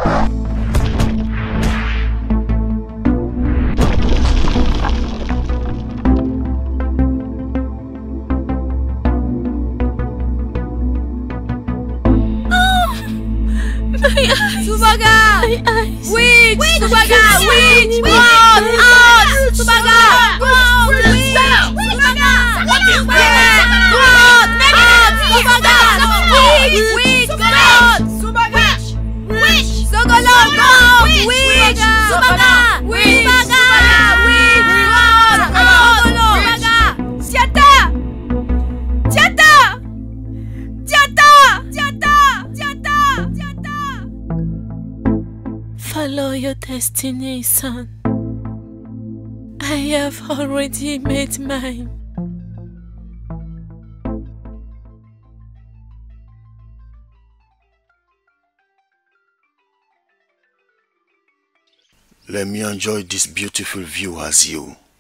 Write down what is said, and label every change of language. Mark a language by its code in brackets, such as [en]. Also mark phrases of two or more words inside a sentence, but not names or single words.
[en] Subaga! My eyes! Wait! Subaga! Wait! Out! Out! Subaga! Out! Wait! Subaga! What is that? Out! Subaga! Wait! Wait! Go out! Subaga! Oui! Subaga! Oui! Subaga! Diata! Diata! Diata! Diata! Diata! Diata! Follow your destiny, son. I have already made mine. Let me enjoy this beautiful view as you.